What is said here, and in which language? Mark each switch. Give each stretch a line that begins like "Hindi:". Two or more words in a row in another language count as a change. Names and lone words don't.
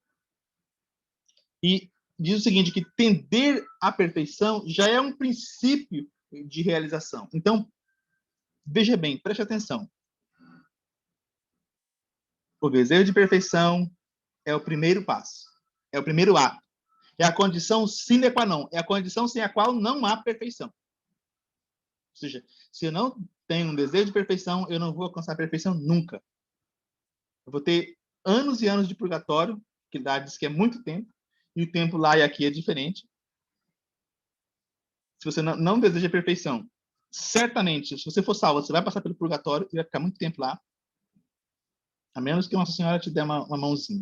Portuguese: E diz o seguinte, que tender à perfeição já é um princípio de realização. Então, veja bem, preste atenção. O desejo de perfeição é o primeiro passo, é o primeiro ato. É a condição
Latin: sine qua non,
Portuguese: é a condição sem a qual não há perfeição. Ou seja, se eu não tenho um desejo de perfeição, eu não vou alcançar a perfeição nunca. Eu vou ter anos e anos de purgatório, que diz que é muito tempo, e o tempo lá e aqui é diferente. Se você não deseja perfeição, certamente, se você for salvo, você vai passar pelo purgatório e vai ficar muito tempo lá, a menos que Nossa Senhora te dê uma mãozinha.